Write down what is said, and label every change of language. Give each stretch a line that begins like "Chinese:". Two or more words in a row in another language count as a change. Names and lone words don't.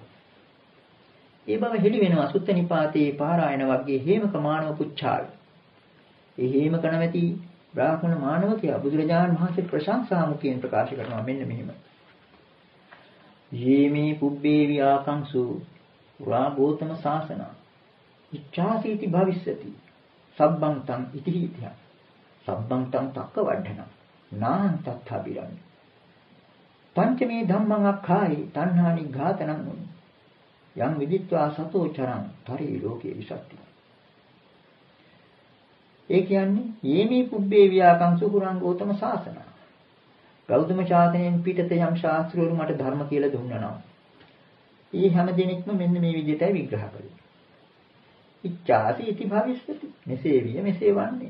Sinhala: ඒ බව හෙළි වෙනවා සුත්ත නිපාතේ පාරායන වර්ගයේ හේමක මානව පුච්ඡාවේ. ඒ හේමක නැමැති බ්‍රාහ්මණ මානවකයා බුදුරජාණන් වහන්සේ ප්‍රශංසා මුඛයෙන් ප්‍රකාශ කරනවා මෙන්න මෙහිම.
Pali: යේමේ පුබ්බේ විආකංසු පුරා ගෝතම ශාසන ඉච්ඡාසීති භවිස්සති සබ්බං තං ඉතිහිතිය සබ්බං තං තක්ක වඩන නාං තත්ථාබිරං පංචමේ ධම්මං අක්ඛායි තණ්හානි ඝාතනං උනි යම් විදිත්වා සතෝ චරං පරි ලෝකේ විසත්ති.
Sinhala: ඒ කියන්නේ
Pali: යේමේ පුබ්බේ විආකංසු පුරං ගෝතම ශාසන.
Sinhala: ගෞතම ශාසනයෙන් පිටත යම් ශාස්ත්‍රවරු මට ධර්ම කියලා දුන්නා නම් ඒ හැම දිනෙකම මෙන්න මේ විදිහටයි විග්‍රහ කළේ.
Pali: ඉච්ඡාසි ඉති භවිස්සති.
Sinhala: මෙසේ විය මෙසේ වන්නේ.